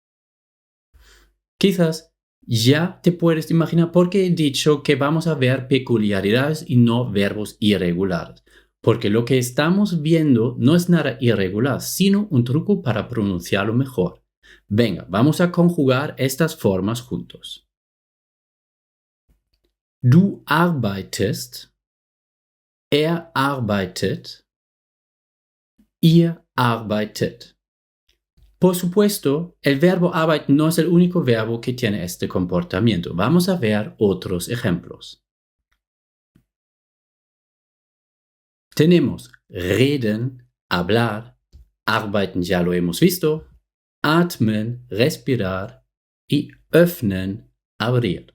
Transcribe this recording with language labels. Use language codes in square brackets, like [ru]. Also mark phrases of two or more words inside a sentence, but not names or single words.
[es] Quizás ya te puedes imaginar por qué he dicho que vamos a ver peculiaridades y no verbos irregulares. Porque lo que estamos viendo no es nada irregular, sino un truco para pronunciarlo mejor. Venga, vamos a conjugar estas formas juntos. [de] Du arbeitest. Er arbeitet, ihr arbeitet. [es] Por supuesto, el verbo arbeiten no es el único verbo que tiene este comportamiento. Vamos a ver otros ejemplos. Tenemos reden, hablar, arbeiten ya lo hemos visto, atmen, respirar y öffnen, abrir.